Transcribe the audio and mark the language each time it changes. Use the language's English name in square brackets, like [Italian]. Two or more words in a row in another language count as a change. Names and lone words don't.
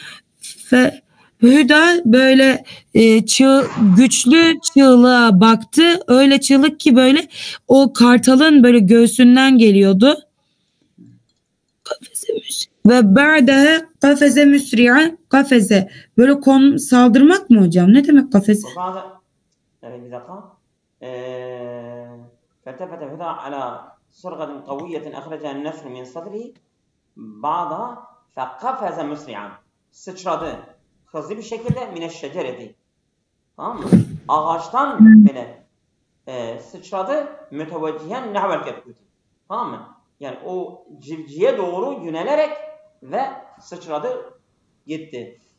[Turkish] Hüda böyle güçlü çığlığa baktı. Öyle çığlık ki böyle o kartalın böyle göğsünden geliyordu. [Arabic] وبعدها قفز مسرعا, [Turkish] kafeze böyle saldırmak mı hocam? Ne demek kafeze? Yani bir dakika. [Arabic] فالتفت هدى على صرغة قوية أخرجها النسر من صدره بعضها فقفز مسرعا. [Turkish] Sıçradı. Hızlı bir şekilde mineşşecereti. Tamam mı? Ağaçtan böyle sıçradı. [Arabic] متوجها نحو الكتكوت. [Turkish] Tamam mı? Yani o civciye doğru yönelerek ve sıçradı gitti.